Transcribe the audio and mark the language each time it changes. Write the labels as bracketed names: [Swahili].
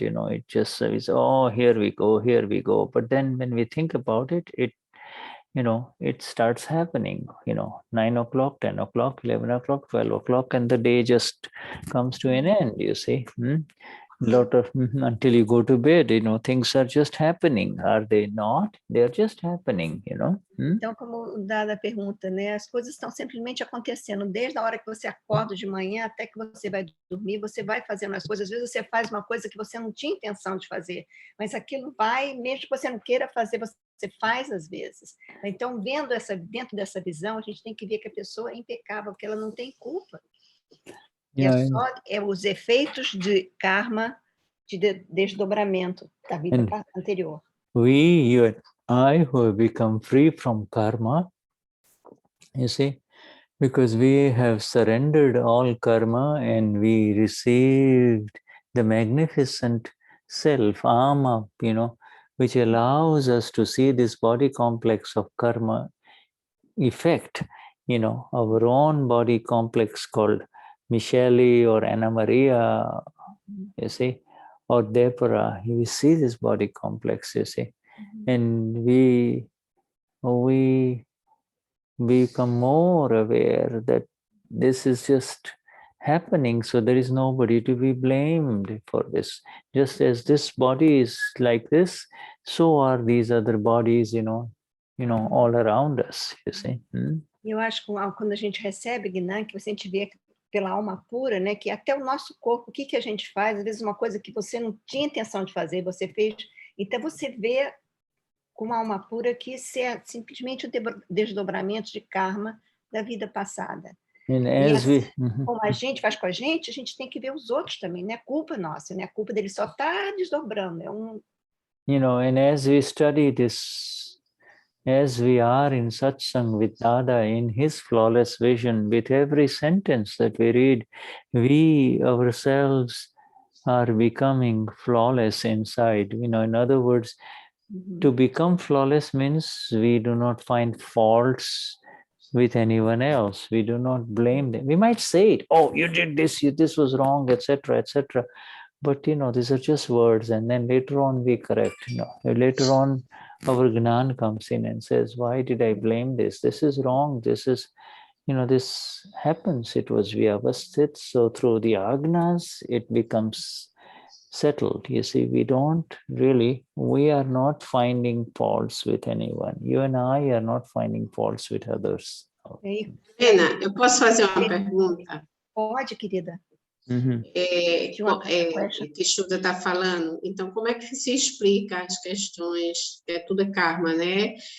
[English] It just says, oh, here we go. But then when we think about it, it starts happening, 9 o'clock, 10 o'clock, 11 o'clock, 12 o'clock, and the day just comes to an end, you see. Lot of until you go to bed, things are just happening, are they not? They are just happening, [Portuguese] Então, como o Dada pergunta, né, as coisas estão simplesmente acontecendo, desde a hora que você acorda de manhã até que você vai dormir, você vai fazendo as coisas, às vezes você faz uma coisa que você não tinha intenção de fazer, mas aquilo vai, mesmo que você não queira fazer, você faz às vezes. Então, dentro dessa visão, a gente tem que ver que a pessoa é impecável, porque ela não tem culpa. É os efeitos de karma, de desdobramento da vida anterior. [English] You and I, who have become free from karma, you see, because we have surrendered all karma and we received the magnificent self, Ama, which allows us to see this body complex of karma effect, our own body complex called Michele or Anna Maria, you see, or Deborah. You see this body complex, you see, and we become more aware that this is just happening, so there is nobody to be blamed for this. Just as this body is like this, so are these other bodies, all around us, you see. [Portuguese] Eu acho que quando a gente recebe Gnani, que a gente vê pela alma pura, né, que até o nosso corpo, o que a gente faz, às vezes uma coisa que você não tinha intenção de fazer, você fez, então você vê com uma alma pura que isso é simplesmente o desdobramento de karma da vida passada. Como a gente faz com a gente tem que ver os outros também, não é culpa nossa, não é culpa dele só estar desdobrando, [English] and as we study this, as we are in satsang with Dada in his flawless vision, with every sentence that we read, we ourselves are becoming flawless inside. In other words, to become flawless means we do not find faults with anyone else. We do not blame them. We might say it, oh, you did this, this was wrong, etc., etc. But these are just words, and then later on we correct. Later on, our Gnan comes in and says, why did I blame this? This is wrong. This is, this happens. It was vyavasthit. So through the agnas, it becomes settled. You see, we are not finding faults with anyone. You and I are not finding faults with others. [Portuguese] Helena, eu posso fazer uma pergunta? Pode, querida. Que Shuddha está falando. Então, como é que se explica as questões, tudo é karma, né?